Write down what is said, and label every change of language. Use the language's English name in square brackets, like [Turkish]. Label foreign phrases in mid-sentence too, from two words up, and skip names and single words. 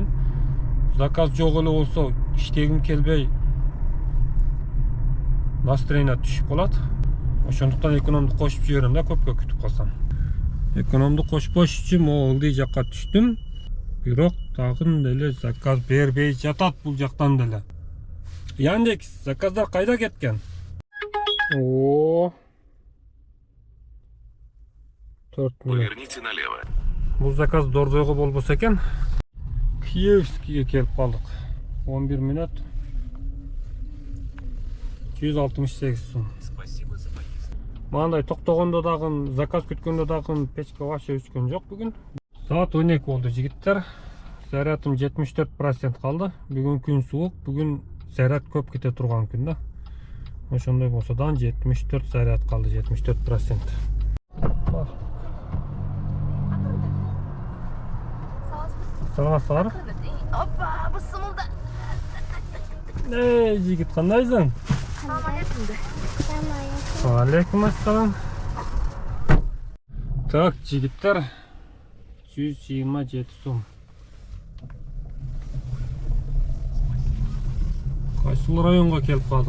[Kyrgyz] Заказ жок эле болсо, иштегим келбей, настроение түшүп калат. Ошондуктан экономду кошуп жиберем да, көпкө күтүп калсам. Экономду кошпош үчүн Ылдый жакка түштүм. Бирок тагын деле заказ бербей жатат бул жактан деле. Яндекс, заказдар кайда кеткен? О. 4 минут. [Russian] Поверните налево. [Kyrgyz] Бул заказ Дордойго болбосо экен. Киевскийге келип калдык. 11 минут 168 сом. [Russian] Спасибо за поездку. [Kyrgyz] Мындай токтогондо дагы, заказ күткөндө дагы печка вообще өчкөн жок бүгүн. Саат 12 болду жигиттер. Зарядым 74% калды. Бүгүн күн суук, бүгүн заряд көп кете турган күн да. Ошондой болсо да 74 заряд калды, 74%. Саламатсыздар. Опа, bu sımılda. Ey жигит, кандайсың? [Arabic] عليكم السلام. [Kyrgyz] Так, жигиттер, 127 сом. Кайсыл районга келип калдым?